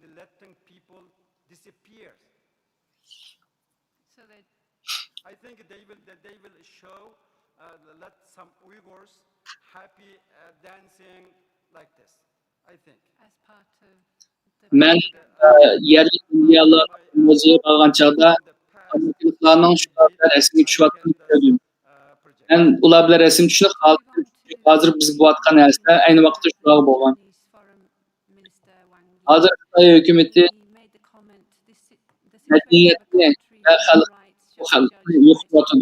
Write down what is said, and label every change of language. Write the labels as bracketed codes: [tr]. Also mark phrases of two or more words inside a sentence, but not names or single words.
[en] I think they will show let some Uyghurs happy dancing like this. I think as part of [uz] Men yerli indiyalar muzeyi olgan chog'da amerikaliklarning shularga rasmiy tushayotganini ko'rdim. Men ular bilan rasm tushib qoldim. Hozir biz bo'layotgan narsa ayni vaqtda shular bo'lgan. Hozir Xitoy hukumati madaniyatni va xalqni yo'qotadi.